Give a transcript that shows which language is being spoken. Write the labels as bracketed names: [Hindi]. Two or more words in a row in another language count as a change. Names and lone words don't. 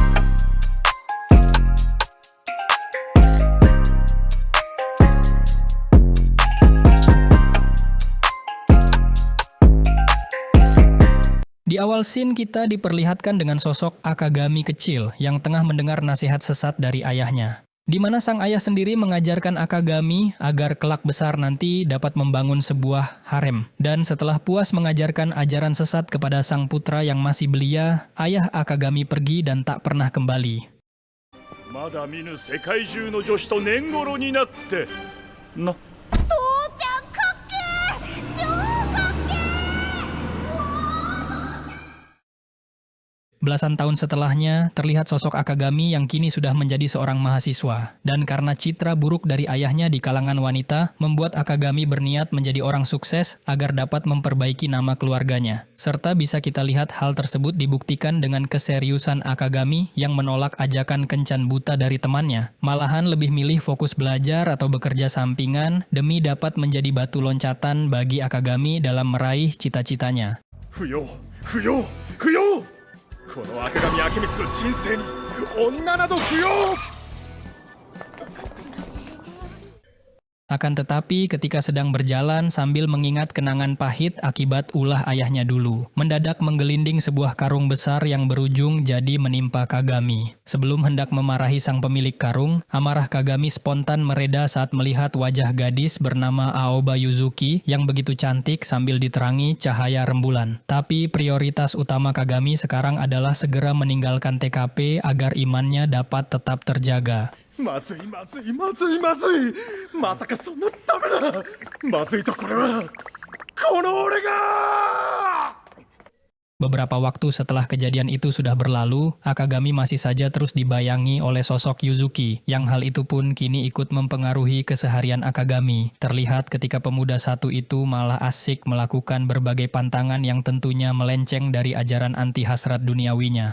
[Indonesian] Di awal scene kita diperlihatkan dengan sosok Akagami kecil yang tengah mendengar nasihat sesat dari ayahnya. Di mana sang ayah sendiri mengajarkan Akagami agar kelak besar nanti dapat membangun sebuah harem. Dan setelah puas mengajarkan ajaran sesat kepada sang putra yang masih belia, ayah Akagami pergi dan tak pernah kembali. [Japanese] まだ見ぬ世界中の女子と年頃になってな。 [Indonesian] Belasan tahun setelahnya, terlihat sosok Akagami yang kini sudah menjadi seorang mahasiswa. Dan karena citra buruk dari ayahnya di kalangan wanita, membuat Akagami berniat menjadi orang sukses agar dapat memperbaiki nama keluarganya. Serta bisa kita lihat hal tersebut dibuktikan dengan keseriusan Akagami yang menolak ajakan kencan buta dari temannya. Malahan lebih milih fokus belajar atau bekerja sampingan demi dapat menjadi batu loncatan bagi Akagami dalam meraih cita-citanya. [Japanese] 不要不要不要この赤髪明光の人生に女など不要。 [Indonesian] Akan tetapi ketika sedang berjalan sambil mengingat kenangan pahit akibat ulah ayahnya dulu, mendadak menggelinding sebuah karung besar yang berujung jadi menimpa Kagami. Sebelum hendak memarahi sang pemilik karung, amarah Kagami spontan mereda saat melihat wajah gadis bernama Aoba Yuzuki yang begitu cantik sambil diterangi cahaya rembulan. Tapi prioritas utama Kagami sekarang adalah segera meninggalkan TKP agar imannya dapat tetap terjaga. [Japanese] まずいまずいまずいまずいまさかそんなダメだまずいぞこれはこの俺が [Indonesian] Beberapa waktu setelah kejadian itu sudah berlalu, Akagami masih saja terus dibayangi oleh sosok Yuzuki, yang hal itu pun kini ikut mempengaruhi keseharian Akagami. Terlihat ketika pemuda satu itu malah asik melakukan berbagai pantangan yang tentunya melenceng dari ajaran anti hasrat duniawinya.